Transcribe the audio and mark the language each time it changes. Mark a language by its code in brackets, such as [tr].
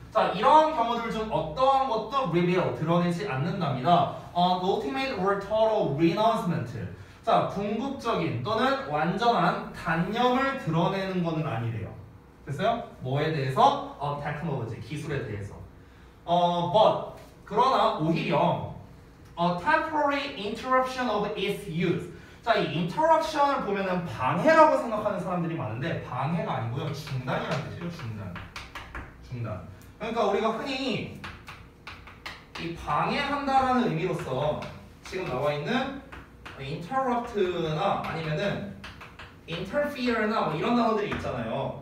[ko] 자, 이러한 경우들 중 어떠한 것도 reveal, 드러내지 않는답니다. [en] ultimate or total renouncement. [ko] 자, 궁극적인 또는 완전한 단념을 드러내는 것은 아니래요. 됐어요? 뭐에 대해서? technology, 기술에 대해서. [en] but, [ko] 그러나 오히려 [en] temporary interruption of its use. [ko] 자, 이 interruption을 보면은 방해라고 생각하는 사람들이 많은데 방해가 아니고요. 중단이라는 뜻이에요. 중단. 그러니까 우리가 흔히 이 방해한다라는 의미로서 지금 나와 있는 interrupt나 아니면은 interfere나 뭐 이런 단어들이 있잖아요.